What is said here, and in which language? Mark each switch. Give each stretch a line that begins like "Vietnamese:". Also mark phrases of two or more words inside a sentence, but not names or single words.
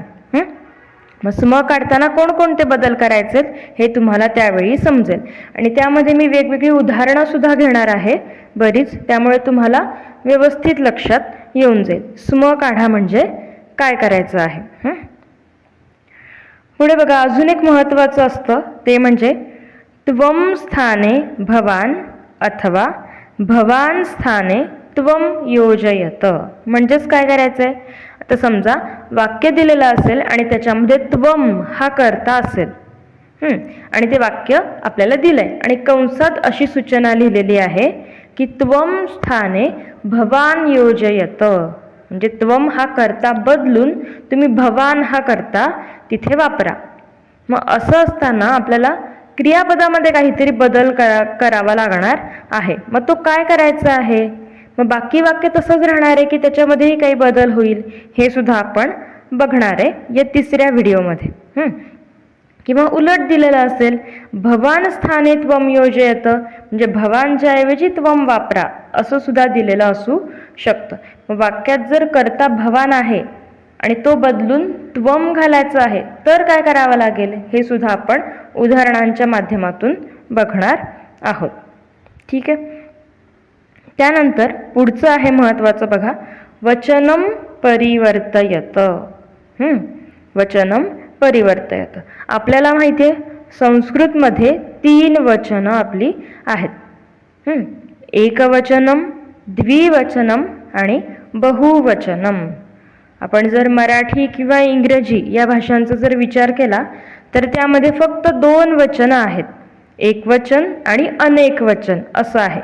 Marathi: मग स्म काढताना कोणकोणते बदल करायचे हे तुम्हाला त्यावेळी समजेल आणि त्यामध्ये मी वेगवेगळी उदाहरणं सुद्धा घेणार आहे बरीच, त्यामुळे तुम्हाला व्यवस्थित लक्षात येऊन जाईल स्म काढा म्हणजे काय करायचं आहे। पुढे बघा, अजून एक महत्त्वाचं असतं ते म्हणजे
Sanskrit: त्वम स्थाने भवान अथवा भवान स्थाने त्वम योजयत।
Marathi: म्हणजेच काय करायचं आहे, आता समजा वाक्य दिलेलं असेल आणि त्याच्यामध्ये त्वम हा कर्ता असेल आणि ते वाक्य आपल्याला दिलंय आणि कंसात अशी सूचना लिहिलेली आहे की
Sanskrit: त्वम स्थाने भवान योजयत।
Marathi: म्हणजे त्वम हा कर्ता बदलून तुम्ही भवान हा कर्ता तिथे वापरा। मग असं असताना आपल्याला क्रियापदामध्ये काहीतरी बदल करावा लागणार आहे। मग तो काय करायचा आहे, मग बाकी वाक्य तसंच राहणार आहे की त्याच्यामध्येही काही बदल होईल, हे सुद्धा आपण बघणार आहे या तिसऱ्या व्हिडिओमध्ये। किंवा उलट दिलेलं असेल
Sanskrit: भवान स्थाने त्वम योजयत,
Marathi: म्हणजे भवानच्या ऐवजी त्वम वापरा, असं सुद्धा दिलेलं असू शकतं। मग वाक्यात जर कर्ता भवान आहे आणि तो बदलून त्वम घालायचं आहे तर काय करावं लागेल, हे सुद्धा आपण उदाहरणांच्या माध्यमातून बघणार आहोत। ठीक आहे, त्यानंतर पुढचं आहे महत्त्वाचं बघा,
Sanskrit: वचनम परिवर्तयत। वचनम परिवर्तयत।
Marathi: आपल्याला माहिती आहे संस्कृतमध्ये 3 वचनं आपली आहेत, एकवचनम, द्विवचनम आणि बहुवचनम। आपण जर मराठी किंवा इंग्रजी या भाषांचा जर विचार केला तर त्यामध्ये फक्त 2 वचनं आहेत, एकवचन आणि अनेक वचन असं आहे.